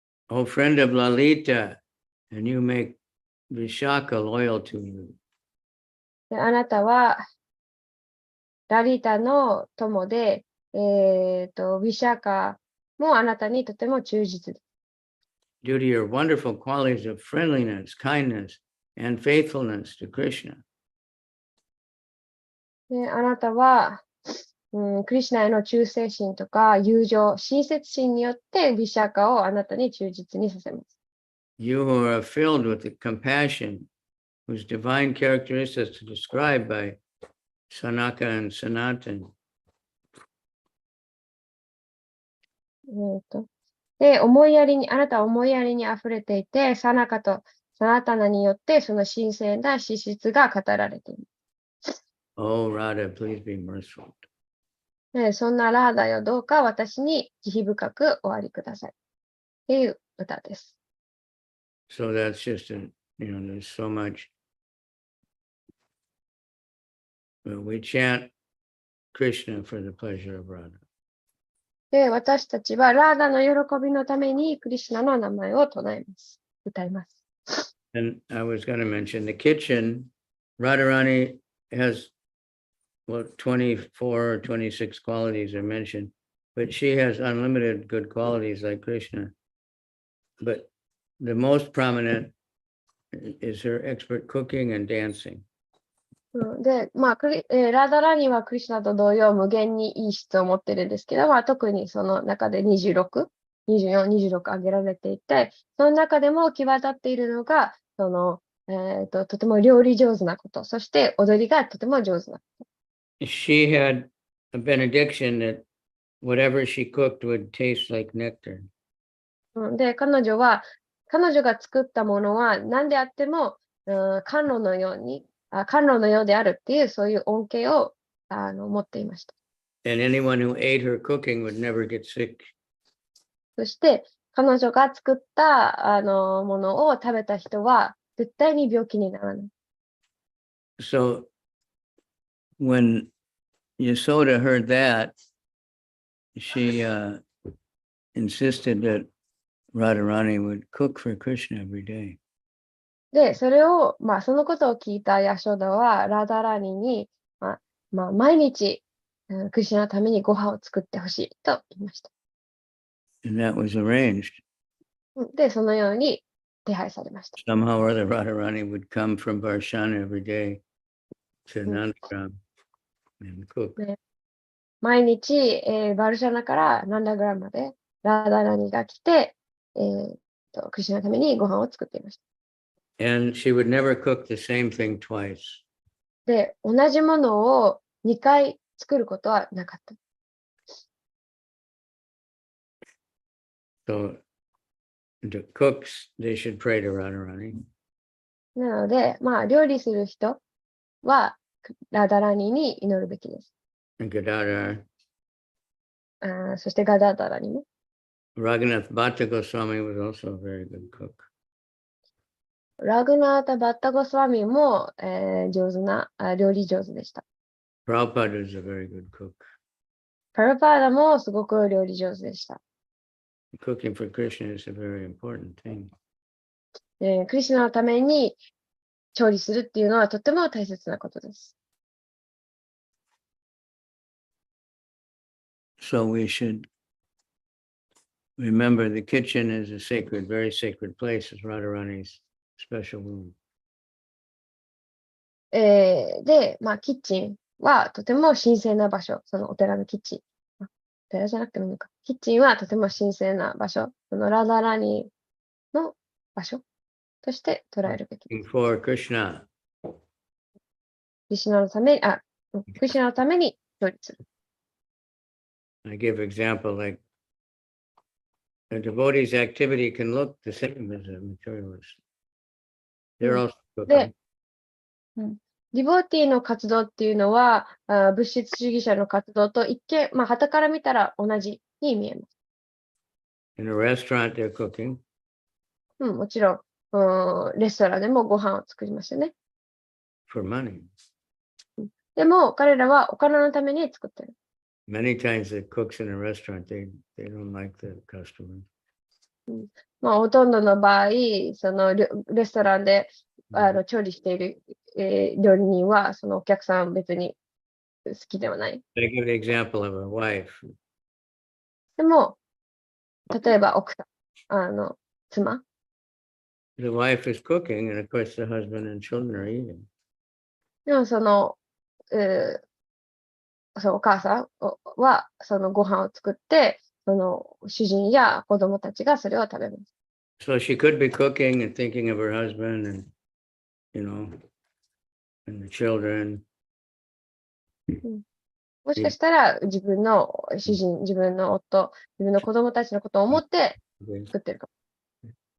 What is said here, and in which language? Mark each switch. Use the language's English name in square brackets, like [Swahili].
[English] O friend of Lalita, and you make Vishaka loyal to you. [Japanese] であなたはラリタの友で、ウィシャカもあなたにとても忠実です。 [English] Due to your wonderful qualities of friendliness, kindness, and faithfulness to Krishna. [Japanese] であなたは、クリシュナへの忠誠心とか友情、親切心によってビシャカをあなたに忠実にさせます。 [English] You who are filled with the compassion, whose divine characteristics are described by Sanaka and Sanatan. [Japanese] で、あなたは思いやりにあふれていて、サナカとサナタナによってその神聖な資質が語られています。 [English] Oh, Radha, please be merciful. [Japanese] でそんなラーダよ、どうか私に慈悲深くおありください。っていう歌です。 [English] So that's just there's so much. We chant Krishna for the pleasure of Radha. [Japanese] で、私たちはラーダの喜びのためにクリシュナの名前を唱えます。歌います。 [English] And I was going to mention the kitchen. Radharani has 24 or 26 qualities are mentioned, but she has unlimited good qualities like Krishna. But the most prominent is her expert cooking and dancing. [Japanese] で、ラーダラニはクリシュナと同様無限にいい質を持ってるんですけど、特にその中で26 24、26挙げられていて、その中でも際立っているのが、とても料理上手なこと、そして踊りがとても上手なこ [English] She had a benediction that whatever she cooked would taste like nectar. [Japanese] と。で、彼女が作ったものは何であっても、甘露のようであるっていう、そういう恩恵を持っていました。 [English] And anyone who ate her cooking would never get sick. [Japanese] そして、彼女が作ったものを食べた人は、絶対に病気にならない。 [English] So when Yasoda heard that, she insisted that Radharani would cook for Krishna every day. [Japanese] で、そのことを聞いたヤショダは、ラダラニに、毎日、クリシュナのためにご飯を作ってほしいと言いました。 [English] And that was arranged. [Japanese] で、そのように手配されました。 [English] Somehow or other, Radharani would come from Varshana every day to Nandagram and cook. [Japanese] 毎日、バルシャナからナンダグラムまでラダラニが来て、クリシュナのためにご飯を作っていました。 [English] And she would never cook the same thing twice. [Japanese] で、同じものを2回作ることはなかった。 [English] So the cooks, they should pray to Radharani. [Japanese] なので、料理する人はラダラニに祈るべきです。 [English] And Gadadhar. [Japanese] そしてガダダラにも。 [English] Raghunath Bhatta Goswami was also a very good cook. [Japanese] ラグナータ・バッタゴスワミも、料理上手でした。 [English] Prabhupada is a very good cook. [Japanese] パラパーダもすごく料理上手でした。 [English] Cooking for Krishna is a very important thing. [Japanese] クリシュナのために調理するっていうのはとても大切なことです。 [English] So we should remember the kitchen is a sacred, very sacred place. It's Radharani's special room. [Japanese] で、キッチンはとても神聖な場所。そのお寺のキッチン。お寺じゃなくてもいいのか。キッチンはとても神聖な場所。そのラダラニの場所として捉えるべきです。 [English] For Krishna. [Japanese] クリシュナのために、クリシュナのために調理する。 [English] I give example like a devotee's activity can look the same as a materialist. They're also cooking. [Japanese] で、ディボーティーの活動っていうのは、物質主義者の活動と一見、傍から見たら同じに見えます。 [English] In a restaurant, they're cooking. [Japanese] もちろん、レストランでもご飯を作りますよね。 [English] For money. [Japanese] でも、彼らはお金のために作ってる。 [English] Many times the cooks in a restaurant, they don't like the customers. [Japanese] ほとんどの場合、そのレストランで調理している、料理人は、そのお客さん別に好きではない。 [English] I give the example of a wife. [Japanese] でも、例えば奥さん、妻。 [English] The wife is cooking, and of course the husband and children are eating. [Japanese] でもそのお母さんはそのご飯を作って、その主人や子供たちがそれを食べます。 [English] So she could be cooking and thinking of her husband and, and the children. [Japanese] もしかしたら自分の主人、自分の夫、自分の子供たちのことを思って作ってるかも。